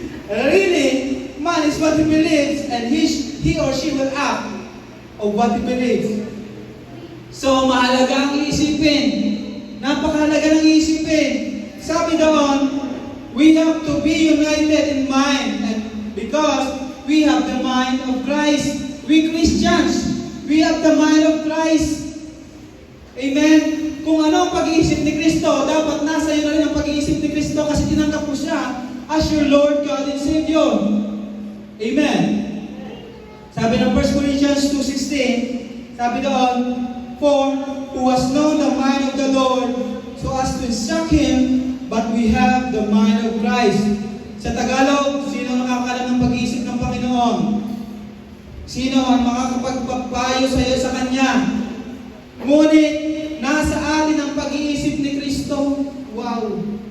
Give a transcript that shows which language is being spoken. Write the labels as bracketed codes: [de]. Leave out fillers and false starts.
[en] Really, man is what he believes and he or she will act of what he believes. [tl] So, mahalaga ang iisipin. Napakahalaga ng iisipin. Sabi doon, [en] we have to be united in mind, and because we have the mind of Christ. We Christians, we have the mind of Christ. Amen? [tl] Kung ano ang pag-iisip ni Kristo, dapat nasa iyo na rin ang pag-iisip ni Kristo kasi tinanggap mo siya [en] as your Lord, God, and Savior. Amen? [tl] Sabi ng [en] 1 Corinthians 2:16, [tl] sabi doon, [en] for who has known the mind of the Lord so as to instruct Him, but we have the mind of Christ. [tl] Sa Tagalog, sino nakakalam ng pag-iisip ng Panginoon? Sino ang makakapagpapayo sa iyo sa Kanya? Ngunit, nasa atin ang pag-iisip ni Kristo. Wow!